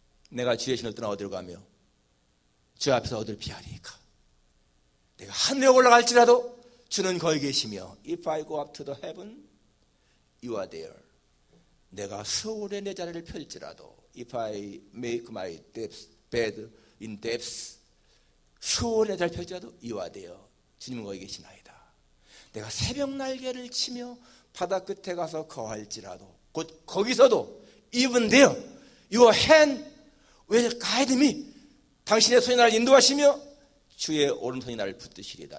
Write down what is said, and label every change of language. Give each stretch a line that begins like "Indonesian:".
Korean: 내가 주의 신을 떠나 어디로 가며 주 앞에서 어디를 피하리까? 내가 하늘에 올라갈지라도 주는 거기 계시며
English: If I go up to the heaven, you are there.
Korean: 내가 서울에 내 자리를 펼지라도
English: If I make my bed in depths,
Korean: 서울에 내 자리를 펼지라도
English: you are there.
Korean: 주님은 거기 계시나이다. 내가 새벽 날개를 치며 바다 끝에 가서 거할지라도 곧 거기서도
English: even there your hand will guide me.
Korean: 당신의 손이 나를 인도하시며 주의 오른손이 나를 붙드시리다.